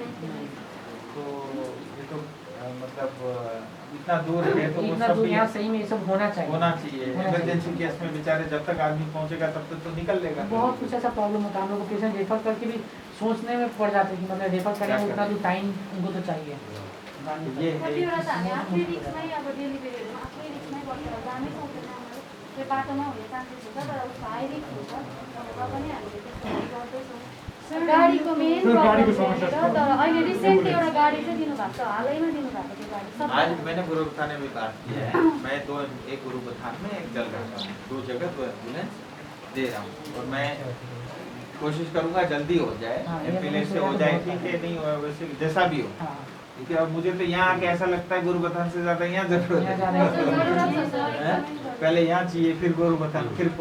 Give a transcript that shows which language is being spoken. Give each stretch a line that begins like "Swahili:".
Hindi: तो ये तो मतलब इतना दूर है तो वो इतना सब दूर भी यहाँ सही में ये सब होना चाहिए। इमरजेंसी केस में बेचारे जब तक आदमी पहुंचेगा तब तक तो निकल लेगा। बहुत कुछ ऐसा प्रॉब्लम होता है, हम लोग को पेशेंट रेफर करके भी सोचने में पड़ जाते हैं कि मतलब रेफर करेंगे उतना जो टाइम उनको तो चाहिए। ये है
Nepali: कतिवटा त हामी आफ्नै रिक्समै अब डेलिभरीहरू आफ्नै रिक्समै बसेर जानै सक्दैन हाम्रो त्यो बाटोमा हुने चान्सेस हुन्छ, तर उसको हाई रिक्स हुन्छ भनेर पनि हामीले त्यस्तो गर्दैछौँ। गाडीको मेन प्रब्लम छ तर अहिले रिसेन्टली एउटा गाडी चाहिँ दिनुभएको छ, हालैमा दिनुभएको त्यो गाडी सब।
Hindi: आज मैंने गुरुबथान में भी बात किया है, मैं एक गुरुबथान में एक जल रहा हूँ, 2 जगह 2 एम्बुलेंस दे रहा हूँ और मैं कोशिश करूँगा जल्दी हो जाए, एम्बुलेंस से हो जाए, ठीक है, नहीं हो वैसे जैसा भी हो, ठीक है। अब मुझे तो यहाँ आके ऐसा लगता है गुरुबथान से ज्यादा यहाँ जरूरत है, पहले यहाँ चाहिए फिर गुरुबथान फिर